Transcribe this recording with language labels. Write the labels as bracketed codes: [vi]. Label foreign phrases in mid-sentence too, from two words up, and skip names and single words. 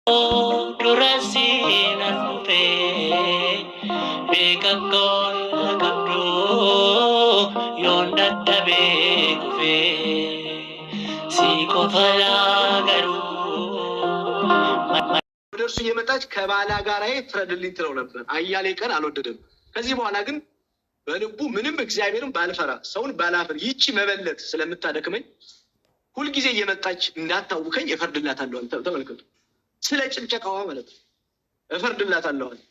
[am] Durasina nupe Bekakon kabdo Yonda tabe kufe Siko fala garu ወደ እርሱ እየመጣች ከባላጋራዬ ፍረድልኝ ትለው ነበር። አያሌ ቀን አልወደደም። ከዚህ በኋላ ግን በልቡ ምንም እግዚአብሔርን ባልፈራ ሰውን ባላፍር ይቺ መበለት ስለምታደክመኝ ሁልጊዜ እየመጣች እንዳታውከኝ እፈርድላታለሁ። ተመልከቱ፣ ስለ ጭንጨቃዋ ማለት ነው። እፈርድላታለሁ።